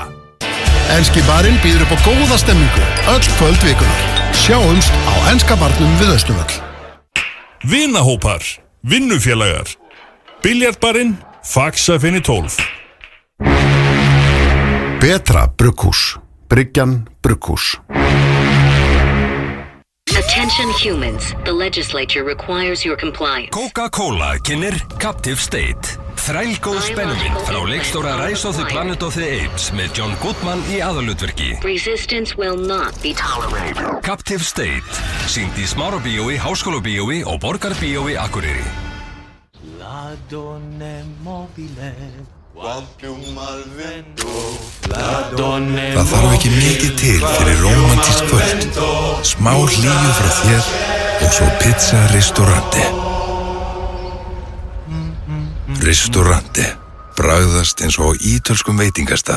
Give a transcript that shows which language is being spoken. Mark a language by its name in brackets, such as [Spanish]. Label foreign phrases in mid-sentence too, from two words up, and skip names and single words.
[Icelandic] Enski barinn býður upp á góða stemmingu öll kvöld vikunar. Sjáumst á Enska barnum við Austurvöll. Vinahópar, vinnufélagar Biljartbarinn, Faxafinni 12 Betra brugghús. Bryggjan brugghús. [English] Attention humans, the legislature requires your compliance. [Icelandic] Coca-Cola kynir Captive State Þrælgóð spennumynd frá leikstjóra Rise of the Planet of the Apes með John Goodman í aðalhlutverki [English] Resistance will not be tolerated. [Icelandic] Captive State sýnd í Smárabíói, Háskólabíói og Borgarbíói Akureyri Það þarf ekki mikið til fyrir rómantískt kvöld Smá hlýju frá þér og svo pizza ristorante Ristorante bragðast eins og á ítölskum veitingastað